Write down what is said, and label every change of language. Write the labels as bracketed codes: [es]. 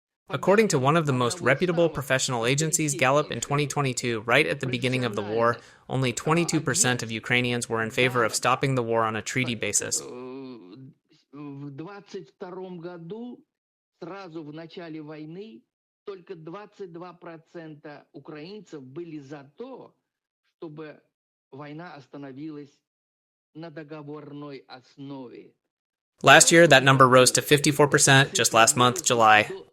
[en] According to one of the most reputable professional agencies, Gallup, in 2022, right at the beginning of the war, only 22% of Ukrainians were in favor of stopping the war on a treaty basis. [ru] В 22 году, сразу в начале войны, только 22% украинцев были за то, чтобы война остановилась на договорной основе. [en] Last year, that number rose to 54%, just last month, July.